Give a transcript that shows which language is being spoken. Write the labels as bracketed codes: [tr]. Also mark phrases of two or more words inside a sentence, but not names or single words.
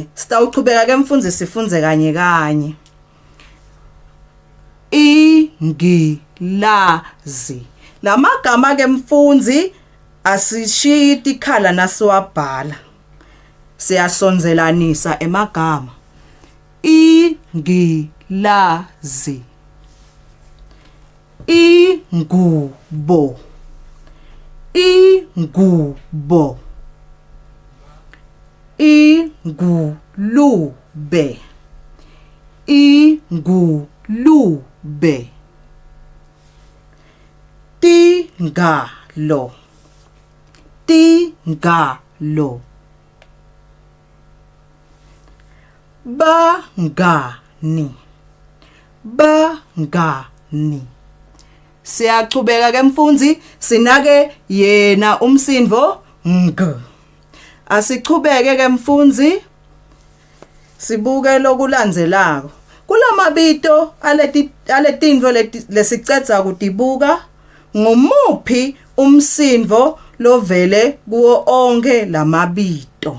[ss] Sitawuchubeka ke mfundzi sifunze kanye kanye. I, ngi, la, zi. Lamagama ke mfundzi asishiyi tikhala nasiwabhala. Siyasonzelanisa emagama. I, ngi, la, zi. I, ngu, bo. I, ngu, bo. I, ngu, lu, be. I, ngu, lu, be. Ti, nga, lo. Ti, nga, lo. Ba, nga, ni. Ba, nga, ni. Siyachubeka ke mfundzi sinake yena umsindvo ng. Asichubeke ke mfundzi sibuke lokulandzelako. Kulamabito aletintfo lesicedza kutibuka ngumuphi umsindvo lovele kuwo onke lamabito.